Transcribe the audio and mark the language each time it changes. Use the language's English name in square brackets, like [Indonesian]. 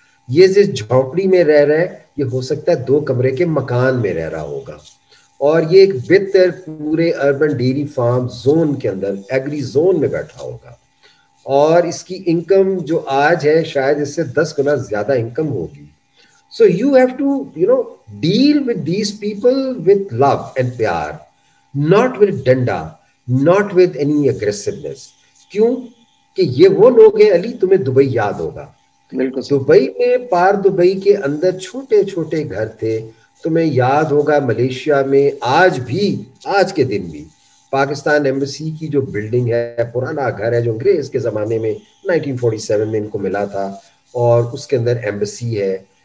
[Urdu] یہ جس جھونپڑی میں رہ رہا ہے یہ ہو سکتا ہے 2 کمرے کے مکان میں رہ رہا ہوگا, اور یہ ایک بہتر پورے اربن ڈیری فارم زون کے اندر ایگری زون میں بیٹھا ہوگا, اور اس کی انکم جو آج ہے شاید اس سے 10 گنا زیادہ انکم ہوگی. [English] So you have to deal with these people with love and pyar, not with danda, not with any aggressiveness. [Urdu] کیوں کہ یہ وہ لوگ ہیں, علی تمہیں دبئی یاد ہوگا, بالکل سر. دبئی میں پار دبئی کے اندر چھوٹے چھوٹے گھر تھے, تمہیں یاد ہوگا ملیشیا میں آج بھی, آج کے دن بھی پاکستان ایمبیسی کی جو بلڈنگ ہے, پرانا گھر ہے جو انگریز کے زمانے میں 1947 میں ان کو ملا تھا, اور اس کے اندر ایمبیسی ہے.